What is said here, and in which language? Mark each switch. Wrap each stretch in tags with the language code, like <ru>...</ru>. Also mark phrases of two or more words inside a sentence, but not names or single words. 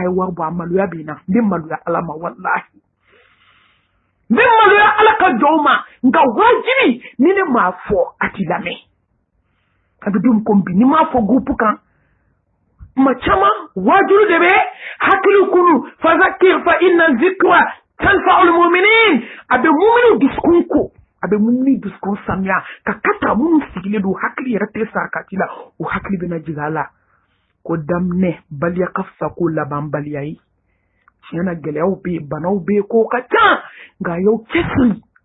<bm>ye wari bɔ a maloya bɛ n na n bɛ maloya ala ma wallahi n bɛ maloya ala ka jɔnw ma nka wajibi ni ne m'a fɔ a t'i lamɛn a bɛ don ko bi ni m'a fɔ groupe kan tuma caman wajibi de bɛ hakili kunu</bm> <ar>فذكر فإن الذكرى تنفع المؤمنين</ar> <bm>a bɛ muminiw dusukun ko a bɛ mumini dusukun sanuya ka kata minnu sigilen don hakili yɛrɛ tɛ sarakati la o hakili bɛna jigin a la ko daminɛ baliya ka fisa ko laban baliya ye tiɲɛ na gɛlɛyaw bɛ yen banaw bɛ yen ko ka ca nka a y'aw cɛsiri</bm>